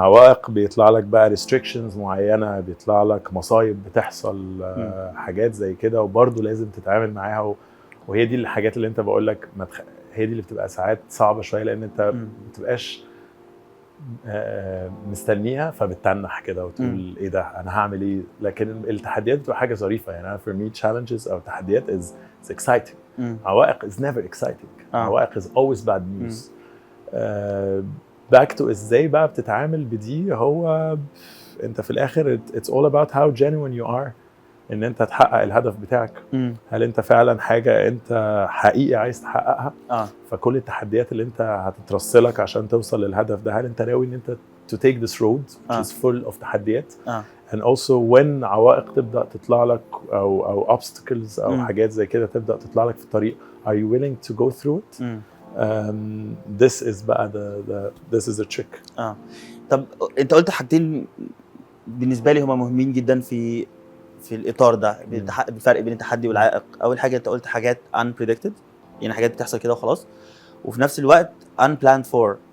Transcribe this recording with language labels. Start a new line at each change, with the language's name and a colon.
Arabic: عوائق بيطلع لك بقى
English: restrictions
Arabic: معينه، بيطلع لك مصايب بتحصل، حاجات زي كده، وبرضه لازم تتعامل معاها. وهي دي الحاجات اللي انت بقول لك هي دي اللي بتبقى ساعات صعبه شويه، لان انت ما بتبقاش مستنيها فبتتنح كده وتقول ايه ده انا هعمل ايه. لكن التحديات بتبقى حاجه ظريفه يعني.
English: for me challenges
Arabic: او تحديات
English: is exciting.
Arabic: عوائق
English: is never exciting.
Arabic: عوائق
English: is always bad news. back to
Arabic: ازاي بقى بتتعامل بدي. هو انت في الاخر
English: it's all about how genuine you are
Arabic: ان انت تحقق الهدف بتاعك. هل انت فعلا حاجه انت حقيقي عايز تحققها؟ فكل التحديات اللي انت هتترسلك عشان توصل للهدف ده، هل انت ناوي ان انت
English: to take this road which is full of
Arabic: تحديات؟
English: and also
Arabic: when عوائق تبدا تطلع لك او
English: obstacles
Arabic: او حاجات زي كده تبدا تطلع لك في الطريق،
English: are you willing to go through it؟ this is
Arabic: بقى
English: this is the trick.
Arabic: طب انت قلت حاجتين بالنسبه لي هما مهمين جدا في الاطار ده، بالفرق بين التحدي والعائق. اول حاجه انت قلت حاجات
English: unpredicted،
Arabic: يعني حاجات بتحصل كده وخلاص، وفي نفس الوقت
English: unplanned for.